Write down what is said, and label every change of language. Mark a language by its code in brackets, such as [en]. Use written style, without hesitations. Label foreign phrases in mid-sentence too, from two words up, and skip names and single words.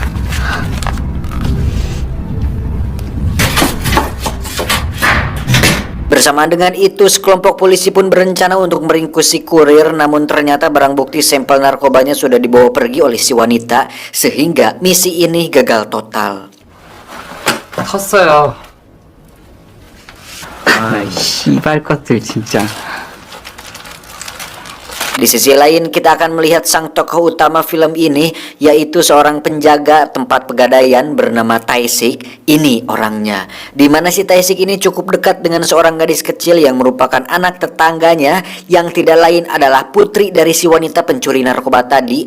[id] Bersamaan dengan itu, sekelompok polisi pun berencana untuk meringkus si kurir, namun ternyata barang bukti sampel narkobanya sudah dibawa pergi oleh si wanita, sehingga misi ini gagal total. [ko] 컸어요. 아, 씨발 것들 진짜. [id] Di sisi lain, kita akan melihat sang tokoh utama film ini, yaitu seorang penjaga tempat pegadaian bernama Tae-sik. Ini orangnya, dimana si Tae-sik ini cukup dekat dengan seorang gadis kecil yang merupakan anak tetangganya, yang tidak lain adalah putri dari si wanita pencuri narkoba tadi.